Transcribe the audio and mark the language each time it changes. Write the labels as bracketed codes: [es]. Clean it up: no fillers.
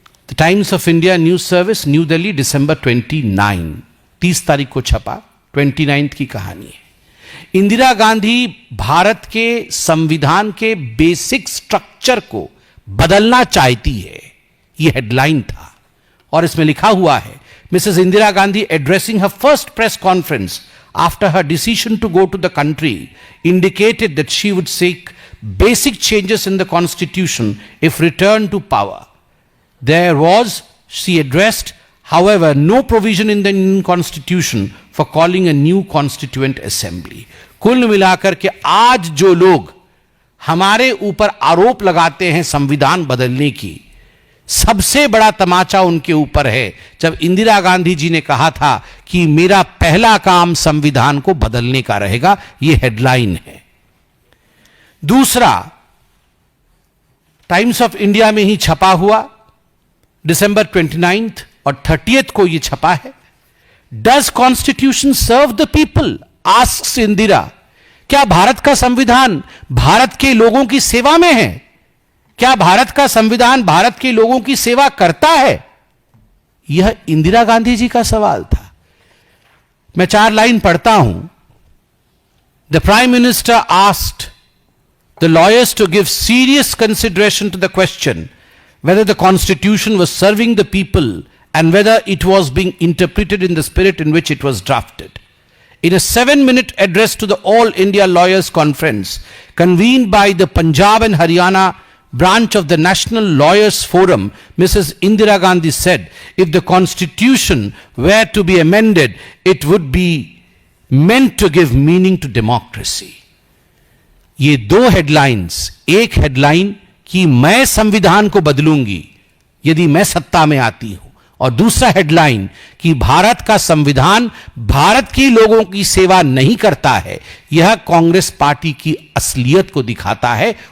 [hi] The times of India news service, new Delhi, दिसंबर 30 तारीख को छपा। 29 की कहानी है। इंदिरा गांधी भारत के संविधान के बेसिक स्ट्रक्चर को बदलना चाहती है, यह हेडलाइन था। [en] और इसमें लिखा हुआ है, Mrs Indira Gandhi addressing her first press conference after her decision to go to the country indicated that she would seek basic changes in the constitution if returned to power. There was, she addressed, however, no provision in the Indian constitution for calling a new constituent assembly. [hi] कुल मिलाकर के आज जो लोग हमारे ऊपर आरोप लगाते हैं संविधान बदलने की, सबसे बड़ा तमाचा उनके ऊपर है जब इंदिरा गांधी जी ने कहा था कि मेरा पहला काम संविधान को बदलने का रहेगा। यह हेडलाइन है। दूसरा, टाइम्स ऑफ इंडिया में ही छपा हुआ, दिसंबर 29 और 30 को यह छपा है। [en] Does constitution serve the people, asks Indira. [hi] क्या भारत का संविधान भारत के लोगों की सेवा में है? क्या भारत का संविधान भारत के लोगों की सेवा करता है? यह इंदिरा गांधी जी का सवाल था। मैं 4 लाइन पढ़ता हूं। [en] The prime minister asked the lawyers to give serious consideration to the question whether the constitution was serving the people and whether it was being interpreted in the spirit in which it was drafted. In a 7-minute address to the All India Lawyers Conference convened by the Punjab and Haryana branch of the National Lawyers Forum, Mrs. Indira Gandhi said, if the constitution were to be amended, it would be meant to give meaning to democracy. [hi] ये 2 headlines, एक headline कि मैं संविधान को बदलूंगी यदि मैं सत्ता में आती हूं, और दूसरा हेडलाइन कि भारत का संविधान भारत के लोगों की सेवा नहीं करता है। यह कांग्रेस पार्टी की असलियत को दिखाता है।